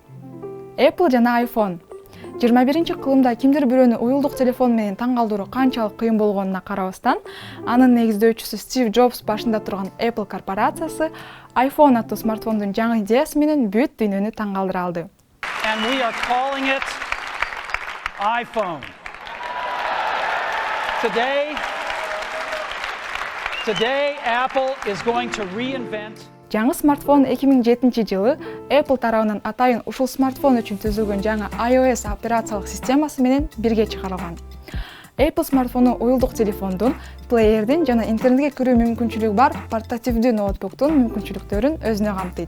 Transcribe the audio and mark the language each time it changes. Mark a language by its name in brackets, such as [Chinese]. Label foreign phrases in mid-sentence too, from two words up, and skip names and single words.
[Kyrgyz] Apple жана iPhone 21-кылымда кимдир бирөөнү уюлдук телефон менен таң калтыруу канчалык кыйын болгонуна карабастан, анын негиздөөчүсү Стив Джобс башында турган Apple корпорациясы iPhone аттуу смартфондун жаңы идеясы менен бүт дүйнөнү таң калтыра алды. [English] And we are calling it iPhone. Today Apple is going to reinvent. [Kyrgyz] Жаңы смартфон 2007-жылы Apple тарабынан атайын ушул смартфон үчүн түзүлгөн жаңы iOS операциялык системасы менен бирге чыгарылган. Apple смартфону уюлдук телефондун, плеердин жана интернетке кирүү мүмкүнчүлүгү бар портативдүү ноутбуктун мүмкүнчүлүктөрүн өзүнө камтыйт.